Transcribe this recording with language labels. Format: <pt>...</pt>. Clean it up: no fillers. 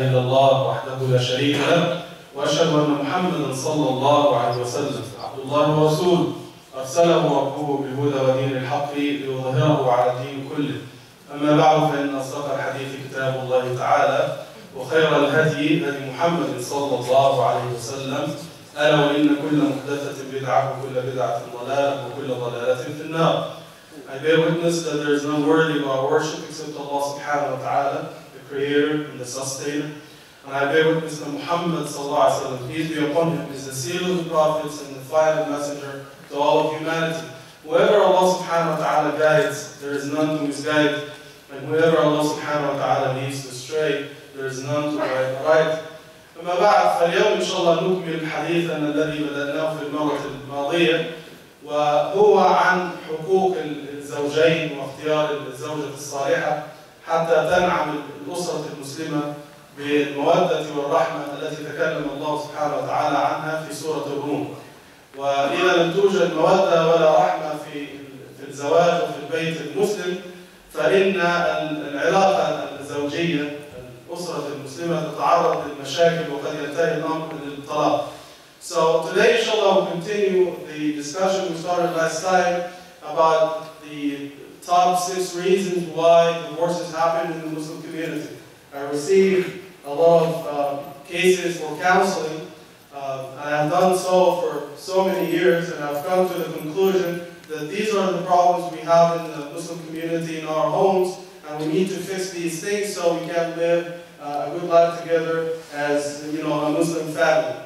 <ar>الله وحده لا شريك له وأشهد أن محمدا صلى الله عليه وسلم عبد الله ورسوله أرسله ربه بالهدى ودين الحق ليظهره على الدين كله. أما بعد فإن أصدق الحديث كتاب الله تعالى وخير الهدي هدي محمد صلى الله عليه وسلم ألا وإن كل محدثة بدعة وكل بدعة ضلالة وكل ضلالة في النار.</ar> <en>I bear witness that there is none worthy of our worship except Allah subhanahu wa ta'ala, the Creator and the Sustainer. And I bear witness that Muhammad sallallahu alayhi wa sallam, peace be upon him, is the seal of the prophets and the final messenger to all of humanity. Whoever Allah subhanahu wa ta'ala guides, there is none to misguide. And whoever Allah subhanahu wa ta'ala leads astray, there is none to guide right.</en> <ar>أما بعد فاليوم إن شاء الله نكمل حديثنا الذي بدأناه في المرة الماضية وهو عن حقوق الزوجين واختيار الزوجة الصالحة حتى تنعم الأسرة المسلمة بالمودة والرحمة التي تكلم الله سبحانه وتعالى عنها في سورة الروم. وإذا لم توجد مودة ولا رحمة في الزواج وفي البيت المسلم فإن العلاقة الزوجية الأسرة المسلمة تتعرض للمشاكل وقد ينتهي الأمر للطلاق.</ar> <en>So today, inshallah, we'll continue the discussion we started last time about the top 6 reasons why divorces happen in the Muslim community. I received a lot of cases for counseling, and I have done so for so many years, and I've come to the conclusion that these are the problems we have in the Muslim community in our homes, and we need to fix these things so we can live a good life together as a Muslim family.</en>